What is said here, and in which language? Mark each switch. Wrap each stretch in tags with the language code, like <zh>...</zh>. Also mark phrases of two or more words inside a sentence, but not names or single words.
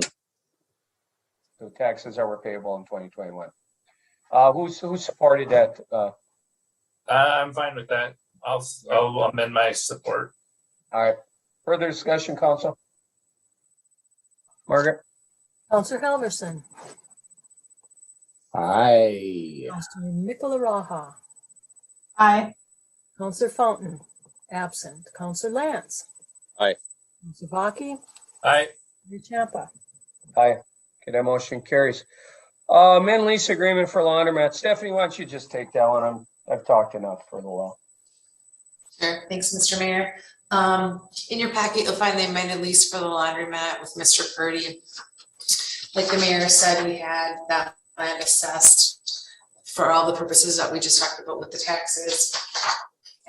<en>The taxes that were payable in 2021. Who supported that? I'm fine with that. I'll amend my support. All right. Further discussion, council? Margaret? Counselor Helmerson. Aye. Counselor Mikuláraha. Aye. Counselor Fountain, absent. Counselor Lance. Aye. Counselor Baki. Aye. Mayor Champa. Aye. Okay, that motion carries. Amend lease agreement for Laundromat. Stephanie, why don't you just take that one? I've talked enough for a little while. Sure. Thanks, Mr. Mayor. In your packet, you'll find the amended lease for the laundromat with Mr. Purdy. Like the mayor said, we had that land assessed for all the purposes that we just talked about with the taxes.</en>